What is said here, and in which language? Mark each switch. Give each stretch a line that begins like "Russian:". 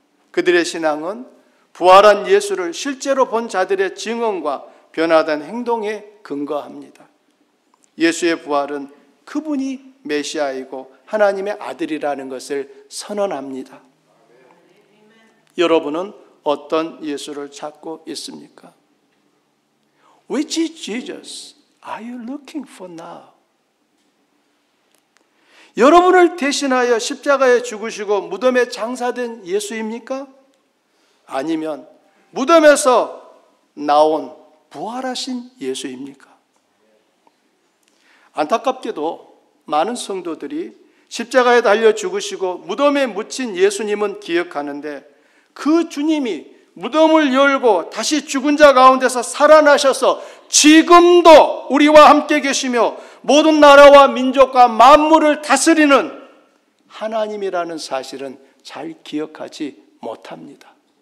Korean: 그들의 신앙은 부활한 예수를 실제로 본 자들의 증언과 변화된 행동에 근거합니다. 예수의 부활은 그분이 메시아이고 하나님의 아들이라는 것을 선언합니다. 여러분은 어떤 예수를 찾고 있습니까?
English: Which Jesus are you looking for now?
Korean: 여러분을 대신하여 십자가에 죽으시고 무덤에 장사된 예수입니까? 아니면 무덤에서 나온 부활하신 예수입니까? 안타깝게도 많은 성도들이 십자가에 달려 죽으시고 무덤에 묻힌 예수님은 기억하는데 그 주님이 무덤을 열고 다시 죽은 자 가운데서 살아나셔서 지금도 우리와 함께 계시며 모든 나라와 민족과 만물을 다스리는 하나님이라는 사실은 잘 기억하지 못합니다.